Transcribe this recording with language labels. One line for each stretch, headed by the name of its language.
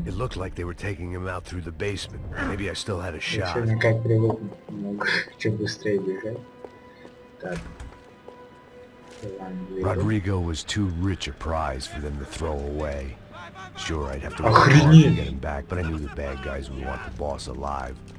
English: It looked like they were taking him out through the basement. Maybe I still had a
Russian: Я
English: shot.
Russian: сегодня как привыкну, могу чуть быстрее бежать. Так.
English: Rodrigo was too rich a prize for them to throw away. Sure, I'd have to work
Russian: Охренеть!
English: hard to get him back, but I knew the bad guys would want the boss alive.